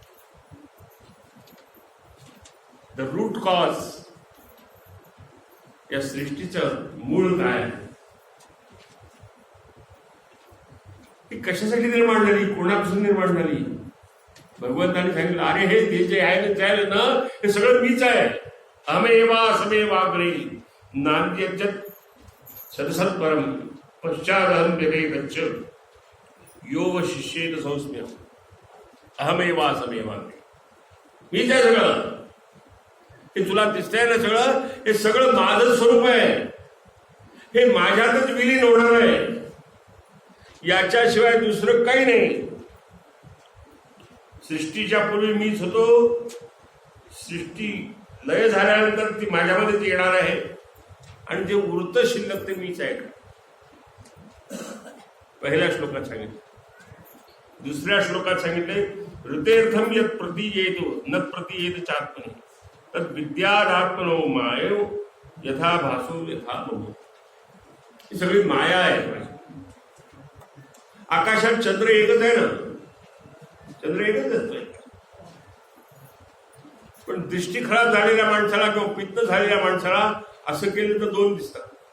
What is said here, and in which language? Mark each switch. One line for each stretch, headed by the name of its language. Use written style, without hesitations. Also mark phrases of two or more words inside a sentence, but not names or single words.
English: the root cause,
Marathi: या सृष्टीचं मूळ काय, ती कशासाठी निर्माण झाली, कोणापासून निर्माण झाली? भगवंतांनी सांगितलं, अरे हे जे आहे ना, हे सगळं मीच आहे.
Sanskrit: अहमेवा समेवाग्रे नान्यच्च सदसत् परम पश्चादहं व्यवेदच्च यो व शिष्येन संस्म्य. अहमेवा समेवाग्रे,
Marathi: मीच आहे सगळं. हे तुला दिसतंय ना सगळं, हे सगळं माझं स्वरूप आहे. हे माझ्यातच विलीन होणार आहे, याच्याशिवाय दुसरं काही नाही. सृष्टीच्या पूर्वी मीच होतो, सृष्टी लय झाल्यानंतर ती माझ्यामध्येच येणार आहे आणि जे उरत शिल्लक ते मीच आहे. पहिल्या श्लोकात सांगितलं. दुसऱ्या श्लोकात सांगितले,
Sanskrit: ऋतेर्थम यत् प्रतीयेतो न प्रतीयेत चात्मनि तद विद्यादात्मनो मायो यथा भासो यथा बहू.
Marathi: ही सगळी माया आहे. आकाशात चंद्र एकच आहे ना, चंद्र एकच असतोय. पण दृष्टी खराब झालेल्या माणसाला किंवा पित्त झालेल्या माणसाला असं केलं तर 2 दिसतात.